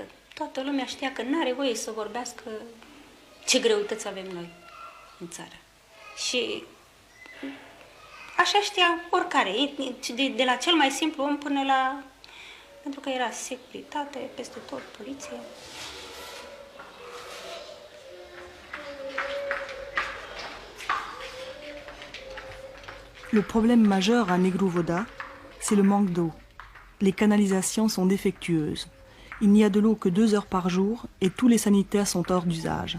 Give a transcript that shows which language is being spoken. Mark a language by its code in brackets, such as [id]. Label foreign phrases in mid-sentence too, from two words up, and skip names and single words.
[ro] Toată lumea știa că n-are voie să vorbească ce greutăți avem noi în țară. Și așa știa oricare, de la cel mai simplu om până la... Pentru că era securitate, peste tot, poliție. [fr] Le problème majeur à Negru-Voda, c'est le manque d'eau. Les canalisations sont défectueuses. Il n'y a de l'eau que 2 heures par jour et tous les sanitaires sont hors d'usage.